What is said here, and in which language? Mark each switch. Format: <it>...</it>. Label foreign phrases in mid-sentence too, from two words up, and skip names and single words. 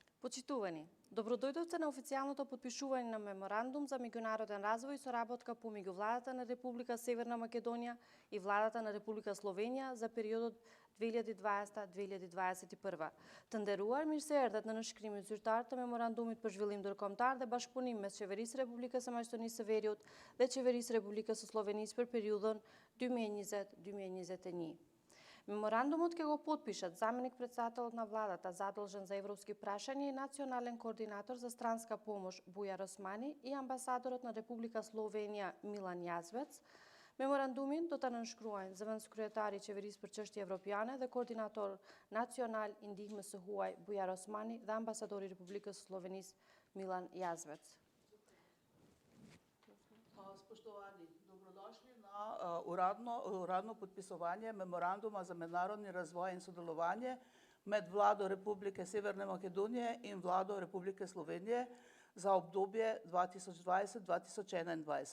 <mk>Почитувани, добродојдовте на официјалното потпишување на меморандум за меѓународен развој и соработка помеѓу владата на Република Северна Македонија и владата на Република Словенија за периодот 2020-2021.</mk> <sq>Tenderuar mirëseerdhjet në nënshkrimin zyrtar të memorandumit për zhvillim ndërkombëtar dhe bashkëpunim mes Qeverisë së Republikës së Maqedonisë së Veriut dhe Qeverisë së Republikës së Slovenisë për periudhën 2020-2021.</sq> <mk>Меморандумот ќе го потпишат заменик председателот на владата задолжен за европски прашања и национален координатор за странска помош Бујар Османи и амбасадорот на Република Словенија Милан Јазвец.</mk> <sq>Меморандумин до të nënshkruajnë zëvendëskryetari i Qeverisë për çështje evropiane dhe koordinator nacional i ndihmës së huaj Bujar Osmani dhe ambasadori i Republikës së Slovenisë Milan Jazvec.</sq> <sl>Spoštovani, dobrodošli na uradno podpisovanje memoranduma za mednarodni razvoj in sodelovanje med vlado Republike Severne Makedonije in vlado Republike Slovenije za obdobje 2020-2021.</sl>